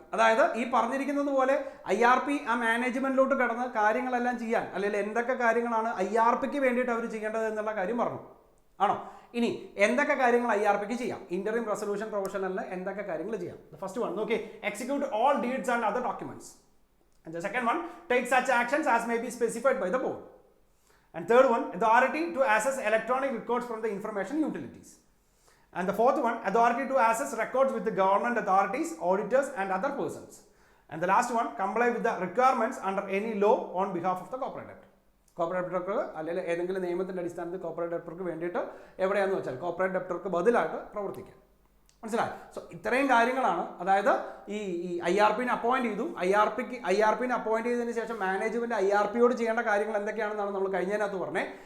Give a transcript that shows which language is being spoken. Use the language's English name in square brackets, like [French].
[Malayalam] അതായത് ഈ പറഞ്ഞിരിക്കുന്നത് പോലെ IRP ആ മാനേജ്മെന്റിലോട്ട് കടന്ന് കാര്യങ്ങളെല്ലാം ചെയ്യാൻ, അല്ലെങ്കിൽ എന്തൊക്കെ കാര്യങ്ങളാണ് IRPക്ക് വേണ്ടിയിട്ട് അവർ ചെയ്യേണ്ടത് എന്നുള്ള കാര്യം പറഞ്ഞു ആണോ? ഇനി എന്തൊക്കെ കാര്യങ്ങൾ IRPക്ക് ചെയ്യാം? ഇന്ററിം റെസൊല്യൂഷൻ പ്രൊഫഷണലിന് എന്തൊക്കെ കാര്യങ്ങൾ ചെയ്യാം? [English] first one [Malayalam] നോക്കി, [English] Execute all deeds and other documents. And the second one, take such actions as may be specified by the board. And third one, authority to access electronic records from the information utilities. And the fourth one, authority to access records with the government authorities, auditors and other persons. And the last one, comply with the requirements under any law on behalf of the corporate debtor. [Malayalam] Corporate ഡെപ്റ്റർക്ക് അല്ലെങ്കിൽ ഏതെങ്കിലും നിയമത്തിൻ്റെ അടിസ്ഥാനത്തിൽ corporate ഡെപ്റ്റർക്ക് വേണ്ടിയിട്ട് എവിടെയാണെന്ന് വെച്ചാൽ corporate ഡെപ്റ്റർക്ക് ബദലായിട്ട് പ്രവർത്തിക്കാം. മനസ്സിലായി? So ഇത്രയും കാര്യങ്ങളാണ്. അതായത് ഈ IRPനെ അപ്പോയിന്റ് ചെയ്തു. IRPനെ അപ്പോയിന്റ് ചെയ്തതിന് ശേഷം മാനേജ്മെന്റ് IRPയോട് ചെയ്യേണ്ട കാര്യങ്ങൾ എന്തൊക്കെയാണെന്നാണ് നമ്മൾ കഴിഞ്ഞതിനകത്ത് പറഞ്ഞത്.